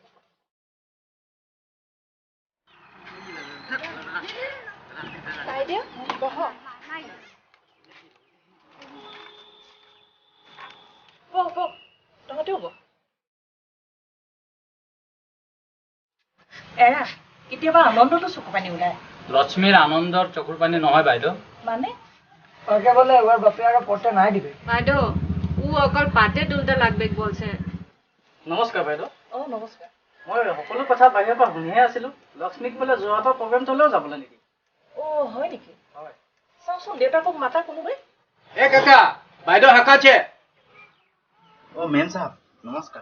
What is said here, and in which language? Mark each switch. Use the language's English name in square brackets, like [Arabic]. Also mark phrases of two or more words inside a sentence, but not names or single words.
[Assamese] বাইদেউ বহ। তহঁতেও বহ। এৰা কেতিয়াবা আনন্দতো চকু পানী ওলায়। লক্ষ্মীৰ আনন্দৰ চকুৰ পানী নহয় বাইদেউ। মানে [Bangla] ওকে বলে এবার বাপে আর পড়তে নাই দিবে। বাইদেউ ও অকল পাতে তুলতে লাগবে বলছে। [Assamese] নমস্কাৰ বাইদেউ। নমস্কাৰ। মই সকলো কথা বাহিৰৰ পৰা শুনিহে আছিলো। লক্ষ্মীক বোলে যোৰহাটৰ প্ৰগ্ৰেম চলেও যাবলৈ নিদি। হয় নেকি? হয়। চাওচোন দেউতাকক মাতা কোনোবাই। এ কাকা বাইদেউ হাকাছে। ও [Hindi] मेम साहब [Assamese] নমস্কাৰ।